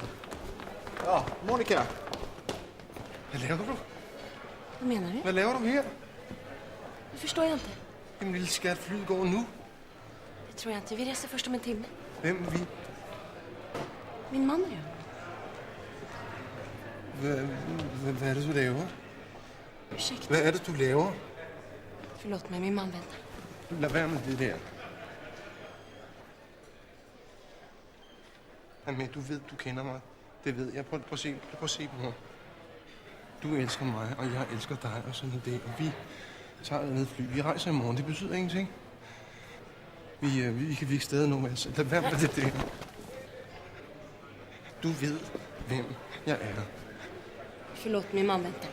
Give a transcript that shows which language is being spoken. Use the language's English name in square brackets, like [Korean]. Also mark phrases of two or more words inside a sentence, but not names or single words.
[Danish] Ja, Monica. Vad laver du? [Swedish] Vad menar du? [Danish] Hvad laver du her? [Swedish] Det förstår jag inte. [Danish] Jamen, lille skat, flyet går nu. [Swedish] Det tror jag inte. Vi reser först om en timme. [Danish] Hvem vi? [Swedish] Min man och jag. [Danish] Hvad er det, du laver? [Swedish] Ursäkta. [Danish] Hvad er det, du laver? [Swedish] Förlåt mig, min man väntar. [Danish] Lad være med det der. Amen, du ved, du kender mig. Det ved jeg. Prøv at se på mig. Du elsker mig, og jeg elsker dig, og sådan er det. Og vi tager et andet fly. Vi rejser i morgen. Det betyder ingenting. Vi kan ikke stadig nå med os. Lad være med det der. Du ved, hvem jeg er. [Swedish] Förlåt, min man väntar.